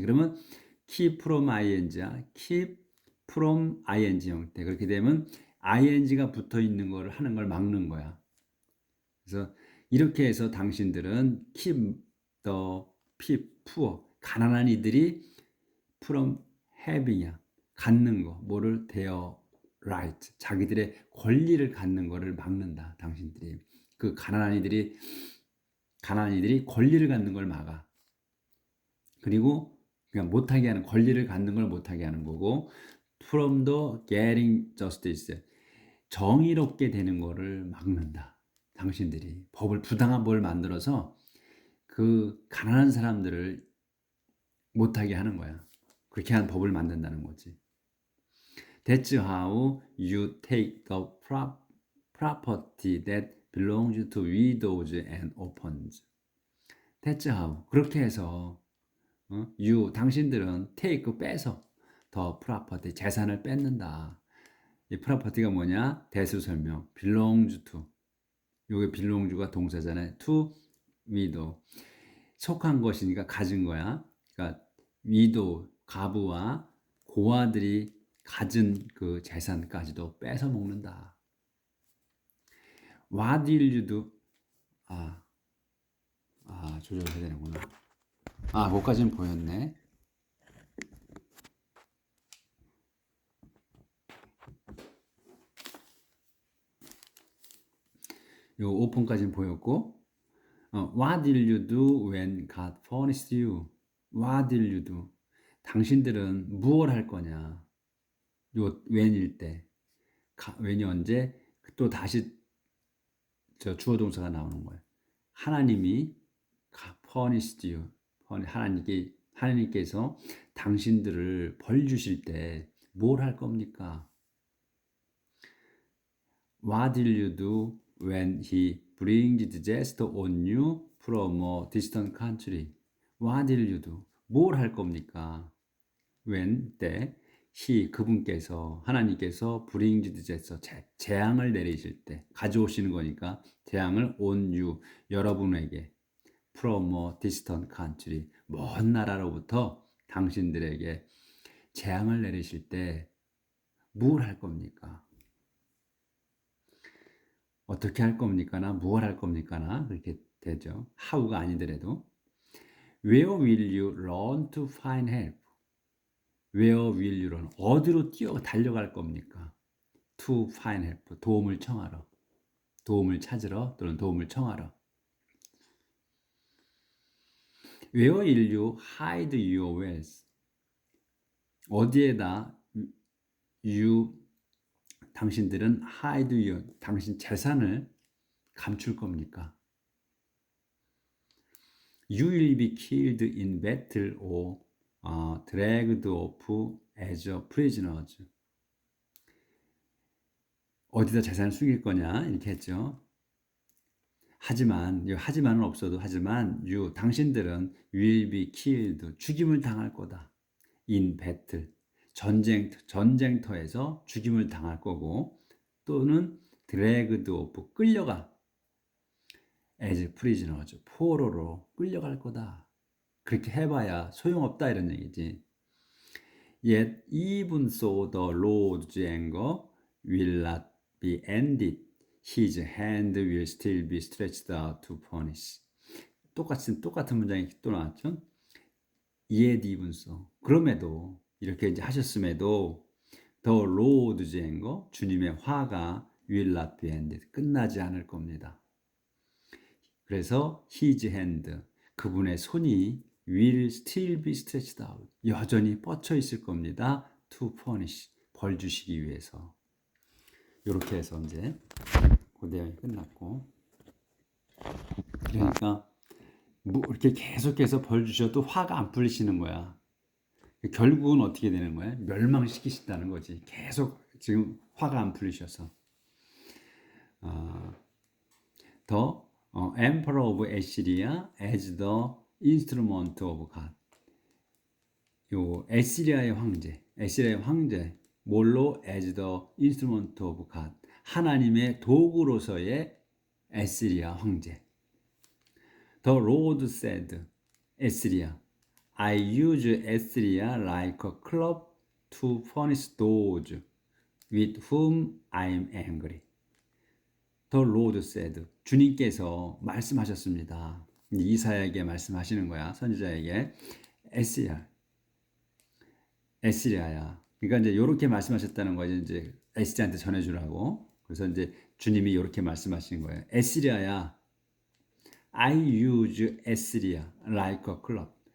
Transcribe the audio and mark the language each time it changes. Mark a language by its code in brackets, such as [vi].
[ko] 그러면 [en] keep from [ko] ing야. keep from ing 형태. 그렇게 되면 ing가 붙어 있는 거를 하는 걸 막는 거야. 그래서 이렇게 해서 당신들은 [en] keep the poor [ko] 가난한 이들이 [en] from having [ko] 이야. 갖는 거 뭐를 되어 right, 자기들의 권리를 갖는 것을 막는다. 당신들이 그 가난한 이들이 권리를 갖는 걸 막아. 그리고 그냥 못하게 하는 권리를 갖는 걸 못하게 하는 거고, [en] from the getting justice, [ko] 정의롭게 되는 거를 막는다. 당신들이 부당한 법을 만들어서 그 가난한 사람들을 못하게 하는 거야. 그렇게 한 법을 만든다는 거지. [en] That's how you take the property that belongs to widows and orphans. That's how. [ko] 그렇게 해서 당신들은 take 빼서 [en] the property [ko] 재산을 뺏는다. 이 property가 뭐냐? 대수 설명. [en] belongs to. [ko] 요게 belong가 동사잖아요. [en] to widow. [ko] 속한 것이니까 가진 거야. 그러니까 widow 가부와 고아들이 가진 그 재산까지도 뺏어 먹는다. [en] What will you do? [ko] 아, 조절해야 되는구나. 그거까지는 보였네. 요 오픈까지는 보였고, [en] What did you do when God punished you? What did you do? [ko] 당신들은 무엇 할 거냐? 요 when일 때, when이 언제? 또 다시 저 주어 동사가 나오는 거예요. 하나님이 [en] punished you. [ko] 하나님께서 당신들을 벌 주실 때 뭘 할 겁니까? [en] What did you do when he brings disaster on you from a distant country? What did you do? [ko] 뭘 할 겁니까? when 때 그분께서 하나님께서 [en] brings disaster [ko] 재앙을 내리실 때 가져오시는 거니까 재앙을 on you 여러분에게 [en] from a distant country [ko] 먼 나라로부터 당신들에게 재앙을 내리실 때 뭘 할 겁니까? 어떻게 할 겁니까나 무엇 할 겁니까나 그렇게 되죠. how가 아니더라도 [en] where will you run to find help? where will you run? [ko] 어디로 달려갈 겁니까? [en] to find help [ko] 도움을 청하러 도움을 찾으러 또는 도움을 청하러 [en] where will you hide your wealth? [ko] 어디에다 당신들은 [en] hide your [ko] 당신 재산을 감출 겁니까? [en] You will be killed in battle or dragged off as a prisoner. [ko] 어디다 재산을 숨길 거냐 이렇게 했죠. 하지만은 없어도 하지만 당신들은 [en] will be killed [ko] 죽임을 당할 거다. [en] in battle [ko] 전쟁터에서 죽임을 당할 거고 또는 [en] dragged off [ko] 끌려가 [en] as prisoner [ko] 포로로 끌려갈 거다. 그렇게 해봐야 소용없다 이런 얘기지. [en] Yet even so the Lord's anger will not be ended. His hand will still be stretched out to punish. [ko] 똑같은 문장이 또 나왔죠. [en] Yet even so. [ko] 그럼에도 이렇게 이제 하셨음에도 [en] the Lord's anger [ko] 주님의 화가 [en] will not be ended. [ko] 끝나지 않을 겁니다. 그래서 [en] his hand [ko] 그분의 손이 [en] will still be stretched out. [ko] 여전히 뻗쳐 있을 겁니다. [en] to punish. [ko] 벌 주시기 위해서. 이렇게 해서 이제 그 내용이 끝났고. 그러니까 이렇게 계속해서 벌 주셔도 화가 안 풀리시는 거야. 결국은 어떻게 되는 거야? 멸망시키신다는 거지. 계속 지금 화가 안 풀리셔서. [en] The Emperor of Assyria as the instrument of God. [ko] 요 에시리아의 황제 뭘로 [en] as the instrument of God [ko] 하나님의 도구로서의 에시리아 황제. [en] The Lord said, [ko] 에시리아, [en] I use Assyria like a club to punish those with whom I am angry. The Lord said, [ko] 주님께서 말씀하셨습니다. 이사야에게 말씀하시는 거야, 선지자에게. 에시리아야. 그러니까 이제 이렇게 말씀하셨다는 거예요. 이제 에시리아한테 전해주라고. 그래서 이제 주님이 이렇게 말씀하시는 거예요. 에시리아야, [en] I use 에시리아 like a club.